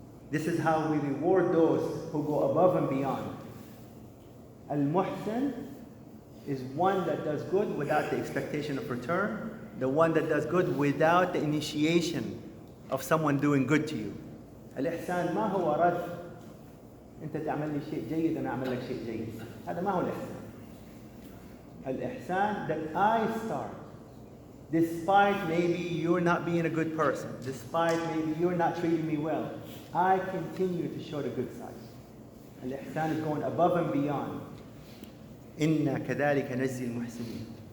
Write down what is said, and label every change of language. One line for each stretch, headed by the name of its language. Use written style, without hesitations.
English: This is how we reward those who go above and beyond. Al-Muhsin is one that does good without the expectation of return, the one that does good without the initiation of someone doing good to you.
Arabic: الإحسان ما هو رد أنت تعمل لي شيء جيد أنا أعمل لك شيء جيد. هذا ما هو الإحسان.
English: al-ihsan that I start. Despite maybe you're not being a good person, despite maybe you're not treating me well, I continue to show the good side. Al-ihsan is going above and beyond.
Arabic: Inna kadhalika najzi al-muhsinin.